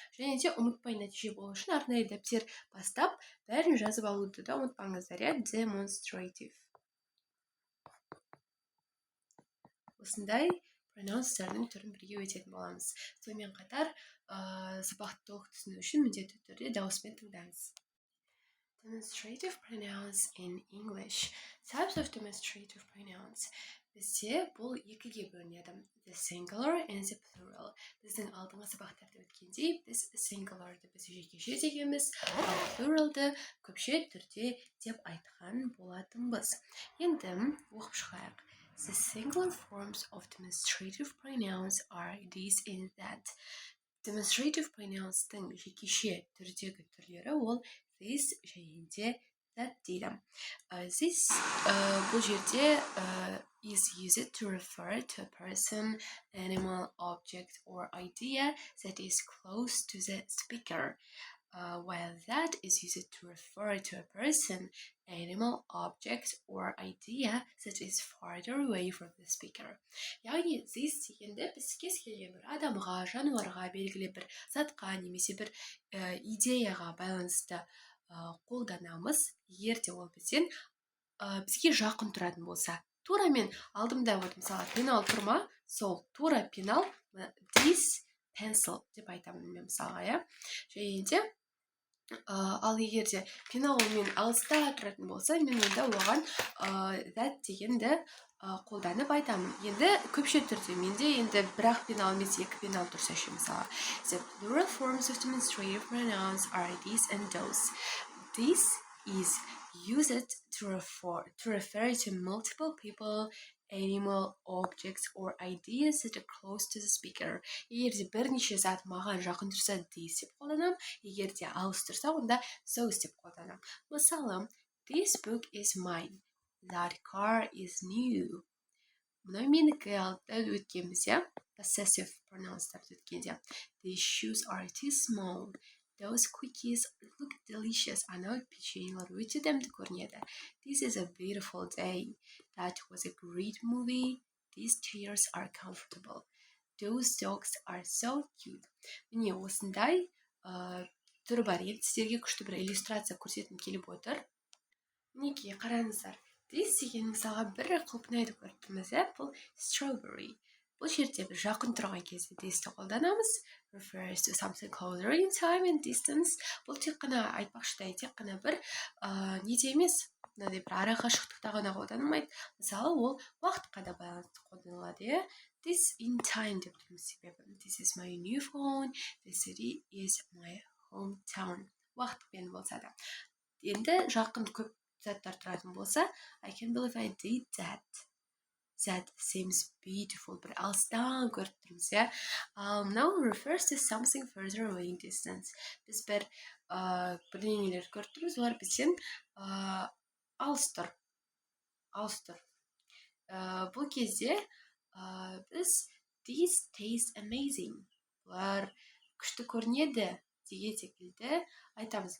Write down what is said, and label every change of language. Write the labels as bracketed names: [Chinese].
[Kazakh] Және де ұмытпай нәтиже болу үшін арнайы дәптер бастап, бәрін жазып алуды да ұмытпаңыздар. [English] Demonstrative. [Kazakh] Осындай пронаунстардың түрін бірге өтетін боламыз. Сонымен қатар сабақты толық түсіну үшін міндетті түрде дауыспен тыңдаңыз. [English] Demonstrative pronouns in English. Types of demonstrative pronouns. [Kazakh] Бізде бұл екіге бөлінеді. [English] The singular and the plural. [Kazakh] Біздің алдыңғы сабақтарда өткендей, біз singular'ды біз жекеше дегенбіз, ал plural'ды көпше түрде деп айтқан болатынбыз. Енді оқып шығайық. [English] The singular forms of demonstrative pronouns are these and that. [Kazakh] Demonstrative pronouns'тың жекеше түрдегі түрлері ол this және де that дейді. [English] This [Kazakh] бұл жерде [English] is used to refer to a person, animal, object, or idea that is close to the speaker, while that is used to refer to a person, animal, object, or idea that is farther away from the speaker. [Kazakh] Яғни this дегенде біз кез келген бір адамға, жануарға, белгілі бір затқа немесе бір идеяға байланысты қолданамыз, егер де ол бізден бізге жақын тұратын болса. Тура мен алдымда мысалы пенал тұрма, сол тура пенал this pencil деп айтамын мен мысалға, және де ал егер де пенал мен алыста тұратын болса, мен онда оған that дегенді қолданып айтамын. Енді көпше түрде менде енді бірақ пенал емес екі пенал тұрса ше мысалы. [English] The plural forms of demonstrative pronouns are these and those. This is used to refer to multiple people, animal, objects, or ideas that are close to the speaker. [Kazakh] Егер де бірнеше зат маған жақын тұрса, this деп қолданам. Егер де алыс тұрса, онда those деп қолданам. [English] Мысалы, this book is mine. That car is new. [Kazakh] Мынау менікі алды өткенбіз, possessive pronouns-тарды өткенде. [English] These shoes are too small. Those cookies look delicious. [Kazakh] Анау печеньелер өте дәмді көрінеді. [English] This is a beautiful day. That was a great movie. These chairs are comfortable. Those dogs are so cute. [Kazakh] Міне осындай түрі бар. Енді сіздерге күшті бір иллюстрация көрсеткім келіп отыр. Мінекей қараңыздар. This деген мысалға бір құлпынайды көріп тұрмыз, бұл strawberry. Бұл жерде бір жақын тұрған кезде this'ті қолданамыз. [English] Refers to something closer in time and distance. [Kazakh] Бұл тек қана айтпақшыдай, тек қана бір неде емес, мынадай бір ара қашықтықта ғана қолданылмайды. Мысалы, ол уақытқа да байланысты қолданылады. [English] This in time [Kazakh] деп тұрмыз себебі. [English] This is my new phone. This city is my hometown. [Kazakh] Уақытпен болса да. Енді жақын көп заттар тұратын болса, [English] I can't believe I did that. That seems beautiful. [Kazakh] Бір алыстан көріп тұрмыз, [English] Now refers to something further away in distance. [Kazakh] Біз бірдеңелер көріп тұрмыз, олар бізден алыс тұр. Бұл кезде біз [English] these taste amazing. [Kazakh] Бұлар күшті көрінеді деген секілді айтамыз.